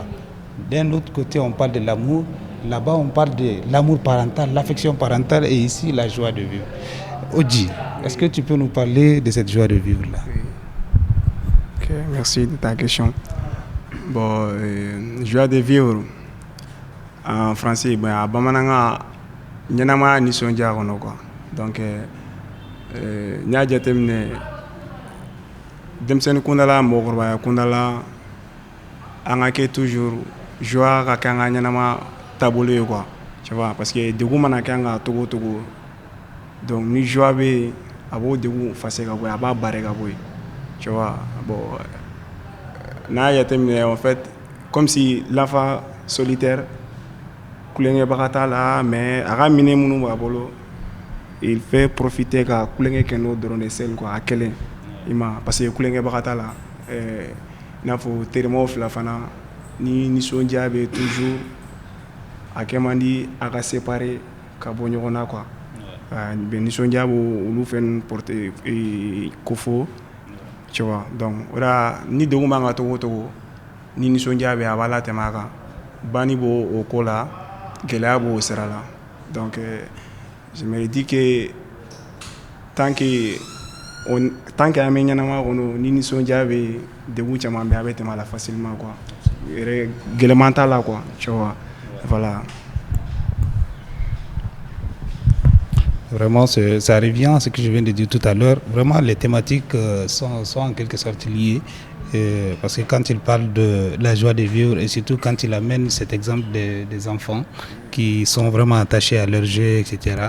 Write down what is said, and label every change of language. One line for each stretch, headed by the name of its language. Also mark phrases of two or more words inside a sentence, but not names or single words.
French: D'un autre côté, on parle de l'amour. Là-bas, on parle de l'amour parental, l'affection parentale, et ici, la joie de vivre. Oji, est-ce que tu peux nous parler de cette joie de vivre-là? Ok, merci de ta question. Bon, joie de vivre, en français, à Bamananga,
Bambara: ɲɛnamaya nisɔndiya kɔnɔ
French: quoi.
Bambara: Donc n y'a jateminɛ denmisɛnnin kundala mɔgɔkɔrɔbaya kundala an ka kɛ
French: toujours joie
Bambara: ka kɛ an ka ɲɛnama taabolo ye quoi,
French: tu vois, parce que
Bambara: degun mana kɛ an kan togo togo, donc ni joie bɛ yen a b'o degun fase ka bɔ yen, a b'a barrer ka bɔ yen,
French: tu vois. Bon,
Bambara: n'a y'a jateminɛ
French: en fait comme si l'enfant solitaire
Bambara: kulonkɛbaga t'a la mais a ka minɛ minnu b'a bolo
French: il fait profiter
Bambara: ka kulonkɛ kɛ n'o dɔrɔn de sel quoi, a kelen i ma,
French: parce que
Bambara: kulonkɛbaga t'a la i n'a fɔ terimaw fila fana ni nisɔndiya bɛ toujours a kɛ man di a ka séparer ka bɔ ɲɔgɔn na quoi. Bɛ nisɔndiya b'o olu fɛn porter kofɔ,
French: tu vois.
Bambara: Donc o la ni degun b'an kan togo o togo ni nisɔndiya bɛ a b'a latɛmɛ a kan, banni b'o o ko la, gɛlɛya b'o sira la.
French: Donc je me dis que tant que
Bambara: an bɛ ɲɛnamaya kɔnɔ ni nisɔndiya bɛ yen degun caman bɛ a bɛ tɛmɛ a la facilement quoi, gɛlɛman t'a la quoi,
French: tu vois. Voilà. Vraiment, ça revient à ce que je viens de dire tout à l'heure. Vraiment, les thématiques sont en quelque sorte liées. Parce que quand il parle de la joie de vivre et surtout quand il amène cet exemple des enfants qui sont vraiment attachés à leur jeu, etc.